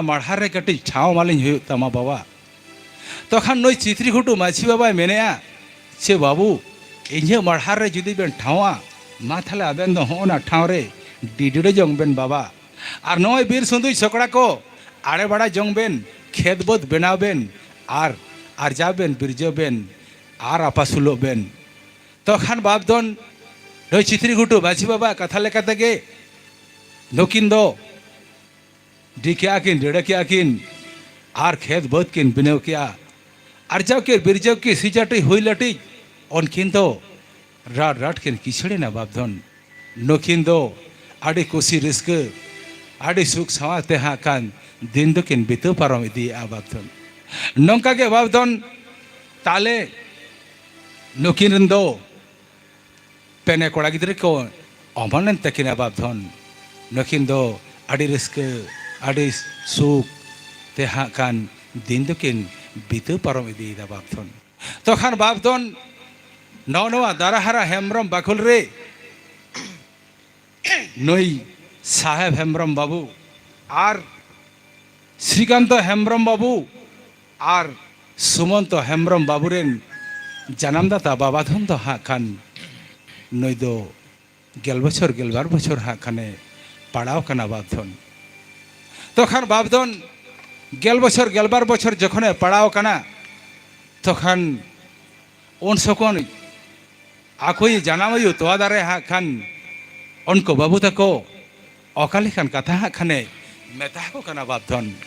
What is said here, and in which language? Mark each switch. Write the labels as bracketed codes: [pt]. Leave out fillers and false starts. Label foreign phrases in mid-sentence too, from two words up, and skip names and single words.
[sat] माढ़ारे कटी छाव मालिं हुई तमा बाबा तखन नई चित्रिकुटु माझी बाबा मेनेया से बाबू इन्हे माढ़ारे जुदी बेन ठावा मा थाले आबेन दो होना ठाव रे डिडुडे जंग बेन बाबा आर नय बीर सुंदुई सकड़ा को आड़े बड़ा जंग बेन खेत बोध बनाव बेन आर आरजा बेन बिरजो बेन आर आपासुलो बेन तखन बाबधन नई चित्रिकुटु माझी बाबा कथा लेका तेगे नकिन दो डिकिया किन डेड़किया किन आर खेत बोध किन बिनेव किया आरजाव के बिरजाव की सिजाटी हुई लटी उनकिन दो राट राट किन किछड़े ना बाबधन नकिन दो आड़ी कुशी रिस्क आड़ी सुख सावाते हाँ कान दिन दो किन बितु पारम इदी आ बाबधन नंका के बाबधन ताले नकिन दो पेने कोड़ा गिद्रे को अमनन तकिना बाबधन नकिन दो आड़ी रिस्क आड़ी सुख ते हाँ कान दिन दो किन बितु पारम इदी दा बाबधन तखन बाबधन नवा दाराहारा हेम्ब्रम बाकुल रे नई साहेब हेम्ब्रम बाबू आर श्रीकांत हेम्ब्रम बाबू आर सुमंत हेम्ब्रम बाबू रेन जन्मदाता बाबाधन दो हाँ खान नई दो गेल गेलबार बछर हाँ खाने पड़ाव कना बाबधन तखन बाबधन गेलबार बछर जखने पड़ाव कना तखन उन सकन आखोई जानामयु तोआ दारे हाँ खान उनको बाबू तको अकाली खान कथा हाँ खाने मेता को कना बाबधन